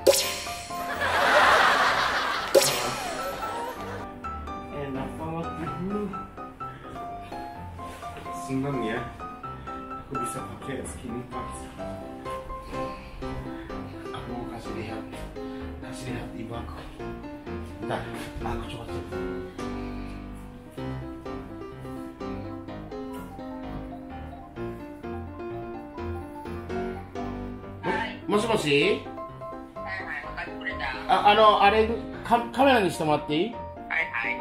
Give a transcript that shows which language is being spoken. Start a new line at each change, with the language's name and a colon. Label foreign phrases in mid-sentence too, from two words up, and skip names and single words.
Indonesian: Enak banget ini. Senang ya, aku bisa pakai skinny pants. Aku mau kasih lihat ibu aku. Bentar, aku coba.
Japanese: Moshi? 分かってくれた。あれカメラにしてもらっていい？はいはい。